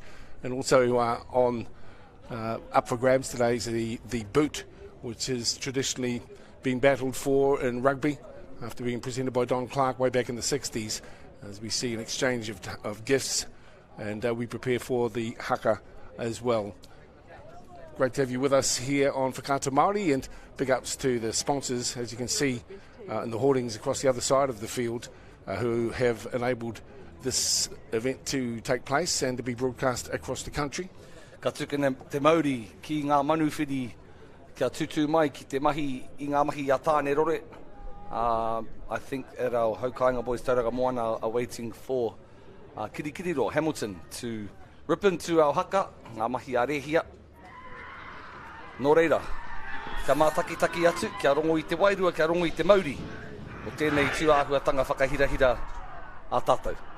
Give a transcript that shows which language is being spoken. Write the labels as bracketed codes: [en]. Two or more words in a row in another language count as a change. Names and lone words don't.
[en] And also on up for grabs today is the boot, which has traditionally been battled for in rugby after being presented by Don Clark way back in the 60s, as we see an exchange of gifts and we prepare for the haka as well. Great to have you with us here on Whakata Māori, and big ups to the sponsors, as you can see in the hoardings across the other side of the field, who have enabled this event to take place and to be broadcast across the country. [mi] Ka tukina te Māori ki ngā manuwhiri kia tutu mai ki te mahi I ngā mahi a tāne rore. [en] I think at our Haukainga Boys Tauranga Moana are waiting for Kirikiriro Hamilton to rip into our haka, [mi] ngā mahi a rehia. Nō reira, kia mātakitaki atu, kia rongo I te wairua, kia rongo I te Māori, o tēnei tūāhuatanga whakahirahira a tātou.